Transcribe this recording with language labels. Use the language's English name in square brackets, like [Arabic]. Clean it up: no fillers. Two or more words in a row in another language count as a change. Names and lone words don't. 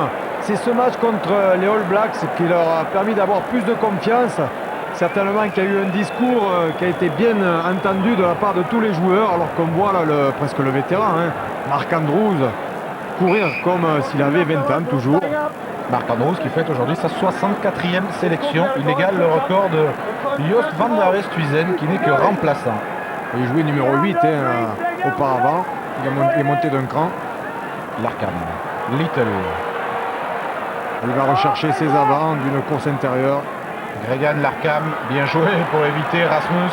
[French] C'est ce match contre les All Blacks qui leur a permis d'avoir plus de confiance. Certainement qu'il y a eu un discours qui a été bien entendu de la part de tous les joueurs, alors qu'on voit là presque le vétéran, hein, Marc Andrews, courir comme s'il avait 20 ans toujours. Marc Andrews qui fête aujourd'hui sa 64e sélection. Il égale le record de Joost van der Westhuizen qui n'est que remplaçant. Il jouait numéro 8 auparavant. Il est monté d'un cran. Larkham, Little. Il va rechercher ses avants d'une course intérieure. Gregan, Larkham, bien joué pour éviter Rasmus.